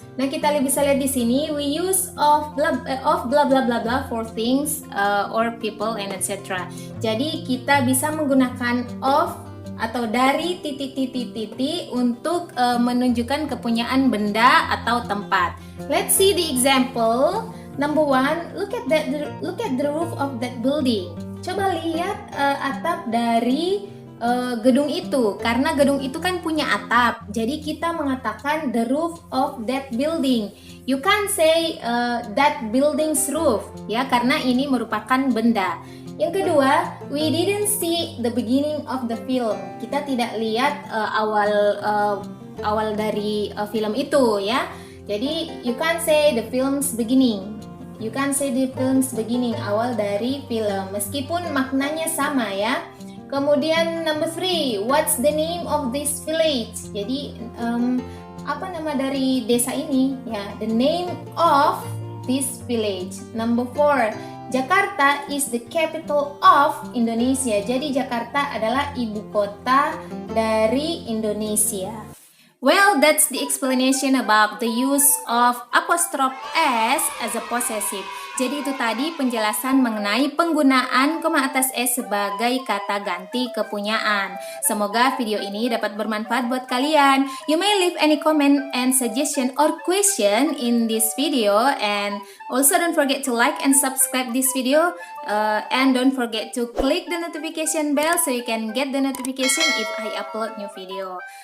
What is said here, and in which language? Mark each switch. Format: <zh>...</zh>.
<id>Nah, kita bisa lihat di sini,</id> <en>we use of blah blah blah blah for things or people and etc.</en> <id>Jadi kita bisa menggunakan of atau dari titik untuk menunjukkan kepunyaan benda atau tempat.</id> <en>Let's see the example. Number one, look at the roof of that building.</en> <id>Coba lihat atap dari gedung itu, karena gedung itu kan punya atap, jadi kita mengatakan</id> <en>the roof of that building. You can't say that building's roof ya, karena ini merupakan benda.</en> <id>Yang kedua,</id> <en>we didn't see the beginning of the film.</en> <id>Kita tidak lihat awal dari film itu ya.</id> <en>Jadi you can't say the film's beginning. You can't say the film's beginning,</en> <id>awal dari film, meskipun maknanya sama ya.</id> <en>Kemudian number 3, what's the name of this village?</en> <id>Jadi apa nama dari desa ini?</id> <en>Ya, the name of this village. Number 4, Jakarta is the capital of Indonesia.</en> <id>Jadi Jakarta adalah ibu kota dari Indonesia.</id> <en>Well, that's the explanation about the use of apostrophe S as a possessive.</en> <id>Jadi itu tadi penjelasan mengenai penggunaan koma atas S sebagai kata ganti kepunyaan. Semoga video ini dapat bermanfaat buat kalian.</id> <en>You may leave any comment and suggestion or question in this video, and also don't forget to like and subscribe this video, and don't forget to click the notification bell so you can get the notification if I upload new video.</en>